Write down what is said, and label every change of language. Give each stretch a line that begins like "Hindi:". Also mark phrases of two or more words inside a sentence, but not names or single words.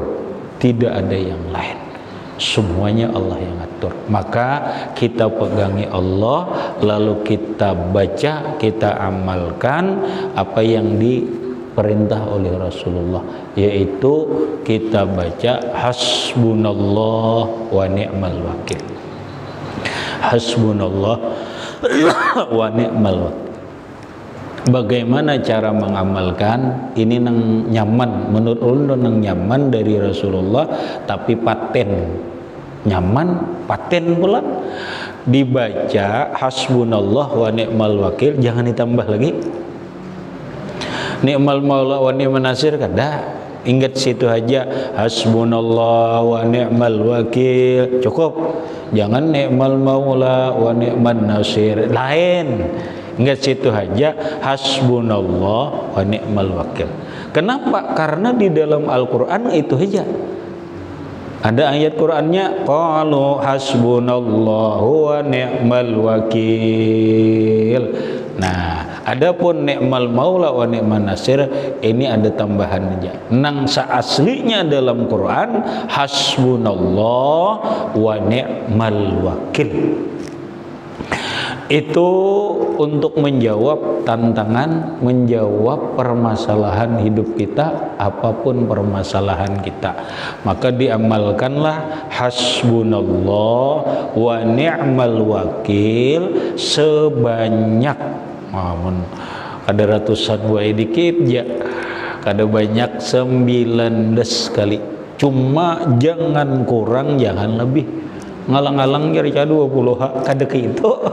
Indonesian: Tidak ada yang lain. Semuanya Allah yang atur. Maka kita pegangi Allah, lalu kita baca, kita amalkan apa yang diperintah oleh Rasulullah, yaitu kita baca
Arabic: حسبنا الله ونعم الوكيل. حسبنا الله ونعم الوكيل.
Banjar: Bagaimana cara mengamalkan ini nang nyaman menurut ulun, nang nyaman dari Rasulullah tapi paten nyaman, paten pula.
Indonesian: Dibaca
Arabic: حسبنا الله ونعم الوكيل,
Indonesian: jangan ditambah lagi
Arabic: نعم المولى ونعم النصير,
Banjar: kada.
Indonesian: Ingat situ aja,
Arabic: حسبنا الله ونعم الوكيل,
Indonesian: cukup. Jangan
Arabic: نعم المولى ونعم النصير,
Indonesian: lain. Ingat situ aja,
Arabic: حسبنا الله ونعم الوكيل.
Indonesian: Kenapa? Karena di dalam Al-Quran itu aja. Ada ayat Qur'annya,
Arabic: قالوا حسبنا الله ونعم الوكيل.
Indonesian: Nah, adapun
Arabic: نعم المولى ونعم النصير,
Indonesian: ini ada tambahan aja.
Banjar: Nang aslinya dalam Quran
Arabic: حسبنا الله ونعم الوكيل.
Indonesian: Itu untuk menjawab tantangan, menjawab permasalahan hidup kita, apapun permasalahan kita. Maka diamalkanlah
Arabic: حسبنا الله ونعم الوكيل
Indonesian: sebanyak ada ratusan wae dikit ya, kada banyak 19 kali. Cuma jangan kurang, jangan lebih. Ngalang-ngalang jadi 20 kada gitu.